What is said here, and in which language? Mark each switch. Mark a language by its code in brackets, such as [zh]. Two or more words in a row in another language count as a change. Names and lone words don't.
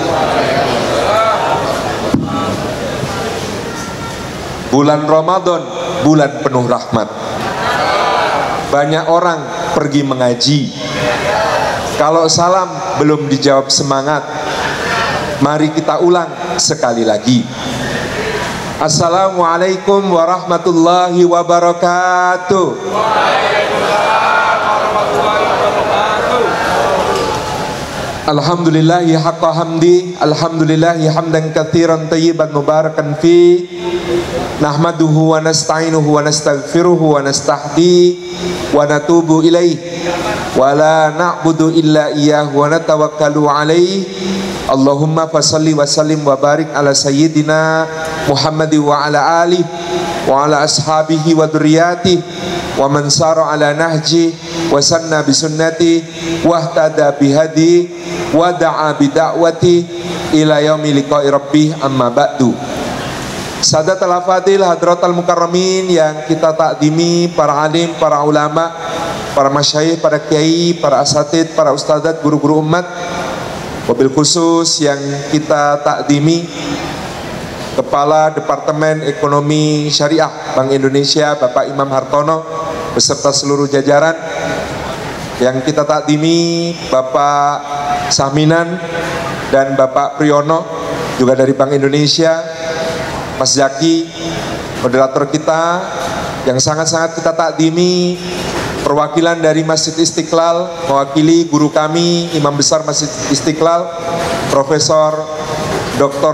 [id] Bulan Ramadan, bulan penuh rahmat. Banyak orang pergi mengaji. Kalau salam belum dijawab semangat, mari kita ulang sekali lagi. [ar] السلام عليكم ورحمة الله وبركاته. الحمد لله حق حمده، الحمد لله حمدا كثيرا طيبا مباركا في، نحمده ونستعينه ونستغفره ونستهدي ونتوب إليه، ولا نعبد إلا إياه ونتوكل عليه. اللهم فصل وسلم وبارك على سيدنا محمد وعلى آله وعلى أصحابه وذريته ومن سار على نهج وسن بسنة واهتدى بهدي ودعا بدعوة إلى يوم لقاء ربه، أما بعد. السادة الأفاضل، حضرة المكرمين [id] yang kita takdimi, para alim, para ulama, para masyayikh, para kiai, para asatid, para ustadzat, guru-guru umat, [ar] وبالخصوص [id] yang kita takdimi Kepala Departemen Ekonomi Syariah Bank Indonesia Bapak Imam Hartono beserta seluruh jajaran, yang kita takdimi Bapak Saminan dan Bapak Priyono juga dari Bank Indonesia, Mas Zaki moderator kita, yang sangat-sangat kita takdimi perwakilan dari Masjid Istiqlal mewakili guru kami Imam Besar Masjid Istiqlal Profesor Dr.